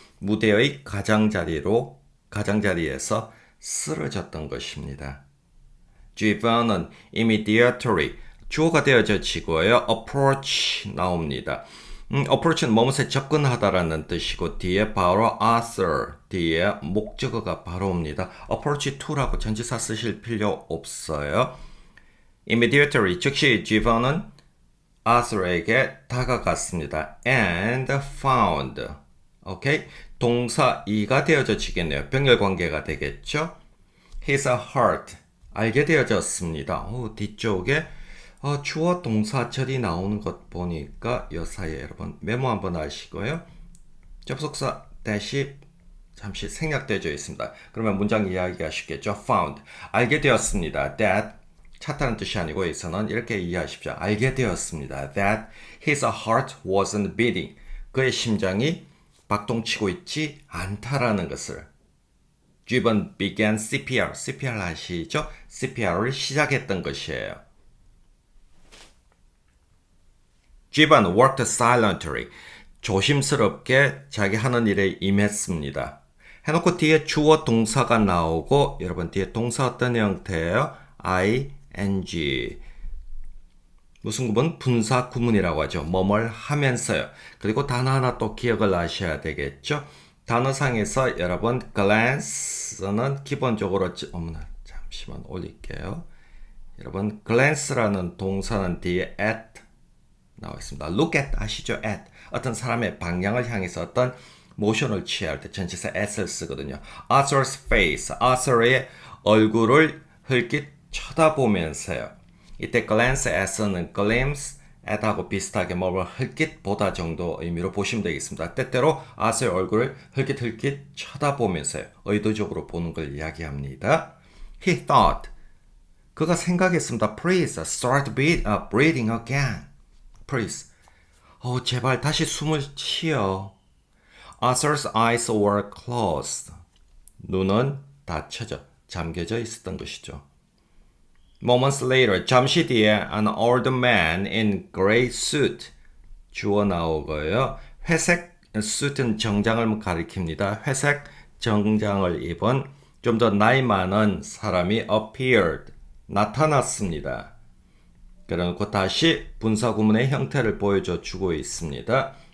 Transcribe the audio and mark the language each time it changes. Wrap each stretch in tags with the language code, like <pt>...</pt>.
<ko>무대의 가장자리에서 쓰러졌던 것입니다. Giovan은 immediately 주어가 되어지고요. approach 나옵니다. approach는 무엇에 접근하다라는 뜻이고 뒤에 바로 Arthur 뒤에 목적어가 바로 옵니다. approach to라고 전치사 쓰실 필요 없어요. immediately 즉시 Giovan은 아서르에게 다가갔습니다.</ko> <en>and found.</en> <ko>오케이? 동사 2가 되어지겠네요. 병렬 관계가 되겠죠?</ko> <en>his heart.</en> <ko>알게 되어졌습니다. 뒤쪽에 주어 동사절이 나오는 것 보니까 이 사이에 여러분 메모 한번 하시고요. 접속사 대시 잠시 생략되어 있습니다. 그러면 문장 이해하기가 쉽겠죠? found. 알게 되었습니다. that 찾다는 뜻이 아니고 여기서는 이렇게 이해하십시오. 알게 되었습니다.</ko> <en>that his heart wasn't beating.</en> <ko>그의 심장이 박동치고 있지 않다라는 것을.</ko> <en>Gibbon began CPR. CPR</en> <ko>아시죠? CPR을 시작했던 것이에요.</ko> <en>Gibbon worked silently.</en> <ko>조심스럽게 자기 하는 일에 임했습니다. 해놓고 뒤에 주어 동사가 나오고 여러분 뒤에 동사 어떤 형태예요? ing. 무슨 구문? 분사 구문이라고 하죠. 뭐뭘 하면서요. 그리고 단어 하나 또 기억을 하셔야 되겠죠. 단어상에서 여러분 glance는 기본적으로 잠시만 올릴게요. 여러분 glance라는 동사는 뒤에 at 나와 있습니다. look at 아시죠? at 어떤 사람의 방향을 향해서 어떤 모션을 취할 때 전치사 at을 쓰거든요.</ko> <en>Arthur's face,</en> <ko>Arthur의 얼굴을 흘낏 쳐다보면서요. 이때 glance at는 glimpse at하고 비슷하게 뭐를 흘낏 보다 정도 의미로 보시면 되겠습니다. 때때로 Arthur의 얼굴을 흘낏 쳐다보면서요. 의도적으로 보는 걸 이야기합니다.</ko> <en>He thought.</en> <ko>그가 생각했습니다.</ko> <en>Please start breathing again. Please.</en> <ko>제발 다시 숨을 쉬어.</ko> <en>Arthur's eyes were closed.</en> <ko>눈은 닫혀져, 잠겨져 있었던 것이죠.</ko> <en>Moments later,</en> <ko>잠시 뒤에</ko> <en>an old man in gray suit.</en> <ko>주어 나오고요. 회색 suit은 정장을 가리킵니다. 회색 정장을 입은 좀 더 나이 많은 사람이 appeared. 나타났습니다. 그래놓고 다시 분사 구문의 형태를 보여줘 주고 있습니다.</ko>